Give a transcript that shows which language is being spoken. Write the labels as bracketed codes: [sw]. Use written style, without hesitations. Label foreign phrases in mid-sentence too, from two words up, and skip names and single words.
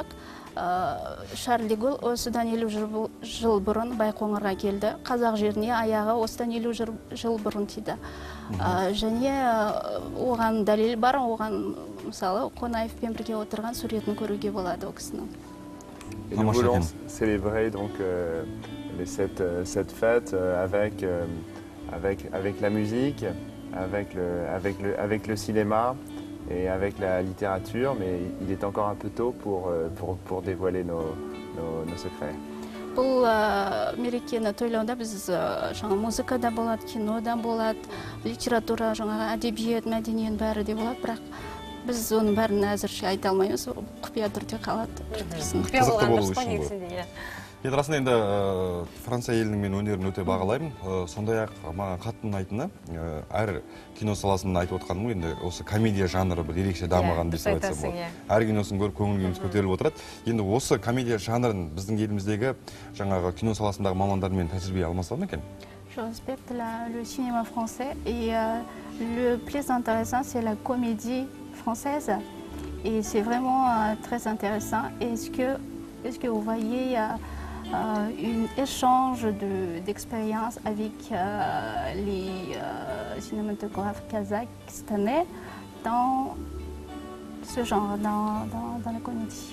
[kk] Шарль де Голль осыдан 50 жыл бұрын Байқоңырға келді. Қазақ жеріне аяғы осыдан 50 жыл бұрын тиді. Және оған дәлел бар, оған мысалы Қонаевпен бірге отырған суретін көруге болады ол кісінің. [fr] Et nous voulons célébrer donc cette fête avec la musique, avec le cinéma et avec la littérature, mais il est encore un peu tôt pour dévoiler nos secrets. [kk] Бұл мерекені тойлауда біз музыкада болады, кинода болады, литература, әдебиет, мәдениет бәрі де болады, бірақ біз оның бәрін әзірше айта алмаймыз, құпия түрде қалады. Құпия болған дұрыс па негізінде? Енді расында енді Франция елінің мен өнерін өте бағалаймын. Сондай-ақ маған қатты ұнайтыны, әр кино саласын айтып отқаным, енді осы комедия жанры бір ерекше дамыған деп айтсам болады. Әр киносын көріп көңіл-күйіміз көтеріліп отырады. Енді осы комедия жанрын біздің еліміздегі жаңағы кино саласындағы мамандармен тәжірибе алмаса ма екен? [fr] Je respecte le cinéma français et le plus intéressant c'est la comédie française et c'est vraiment très intéressant. Est-ce que vous voyez un échange d'expériences avec les cinématographes kazakhstanais dans ce genre, dans la comédie?